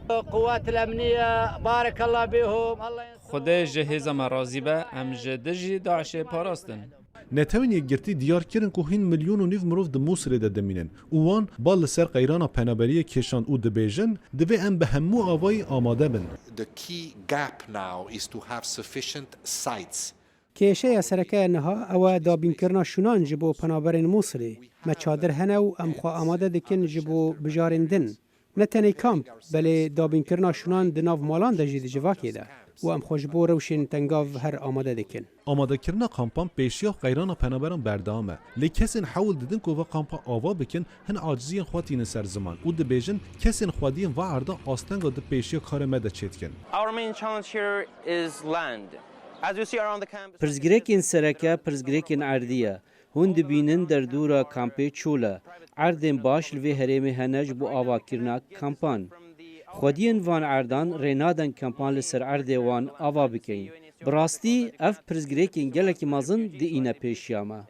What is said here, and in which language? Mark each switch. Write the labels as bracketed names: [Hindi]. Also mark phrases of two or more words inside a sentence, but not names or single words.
[Kurdish] Xwedê ji hêza me razî be, em ji dijî Daişê parastin. Netewên yekgirtî diyar kirin ku hîn milyon û nîv mirov di Mosulê de dimînin û wan bal li ser qeyrana penaberiyê kêşan û dibêjin divê em bi hemû avayî amade bin. [English] The key gap now is to have sufficient sites. [Kurdish] کێشەیە سەرەکەیە نەها ئەوە دابینکردنا شونان ji bo penaberên Mosulê me çadir hene û em xwe amade dikin ji bo bijarîndin. Ne tenê kamp belê dabînkirina şunan di nav malan de jî di civakê de û em xwe ji bo rewşên tengav her amade dikin. Amadekirina kampan pêşiya qeyrana penaberan berdewam e. Lê kesên hewl didin ku ve kampa ava bikin hin aciziyên xwe tînin ser ziman û dibêjin kesên xwediyên ve erda astenga di pêşiya karê me de çêtkin. [English] Our main challenge here is land. As you see around the campus, [Kurdish] Pirzgirêkên sereke pirzgirêkên erdî ye. Hûn dibînin derdora kampê çûl e. Erdên baş li vê herêmê hene ji bo avakirina kampan. Xwediyên van erdan rê nadin kampan li ser erdê wan ava bikin. Bi rastî ev pirzgirêkên gelekî mezin diîne pêşiya me.